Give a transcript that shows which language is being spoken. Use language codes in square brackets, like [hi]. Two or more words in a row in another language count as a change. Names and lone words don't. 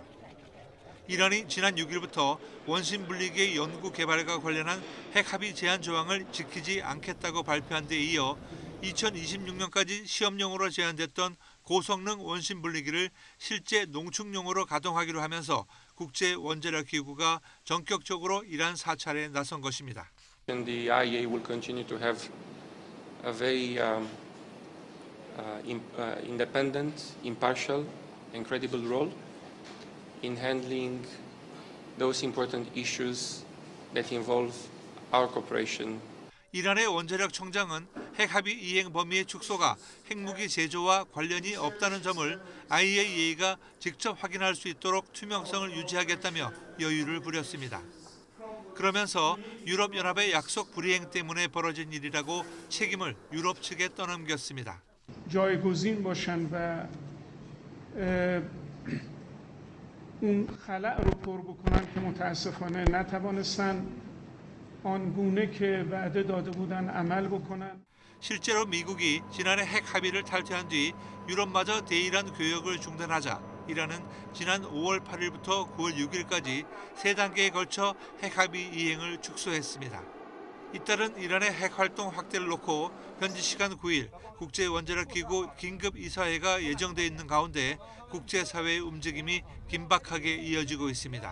[ko] 이란이 지난 6일부터 원심 분리기의 연구 개발과 관련한 핵합의 제한 조항을 지키지 않겠다고 발표한 데 이어 2026년까지 시험용으로 제한됐던 고성능 원심 분리기를 실제 농축용으로 가동하기로 하면서 국제 원자력 기구가 전격적으로 이란 사찰에 나선 것입니다. [en] The IAEA will continue to have a very independent, impartial, and credible role in handling those important issues that involve our cooperation. [ko] 이란의 원자력 청장은 핵합의 이행 범위의 축소가 핵무기 제조와 관련이 없다는 점을 IAEA가 직접 확인할 수 있도록 투명성을 유지하겠다며 여유를 부렸습니다. 그러면서 유럽연합의 약속 불이행 때문에 벌어진 일이라고 책임을 유럽 측에 떠넘겼습니다. [fa] جایگزین باشن و اون خلأ رو پر بکنن که متاسفانه نتوانستن آنگونه که وعده داده بودن عمل بکنن. [ko] 실제로 미국이 지난해 핵 합의를 탈퇴한 뒤 유럽마저 대이란 교역을 중단하자 이란은 지난 5월 8일부터 9월 6일까지 3단계에 걸쳐 핵 합의 이행을 축소했습니다. 이따른 이란의 핵 활동 확대를 놓고 현지 시간 9일 국제원자력기구 긴급 이사회가 예정돼 있는 가운데 국제사회의 움직임이 긴박하게 이어지고 있습니다.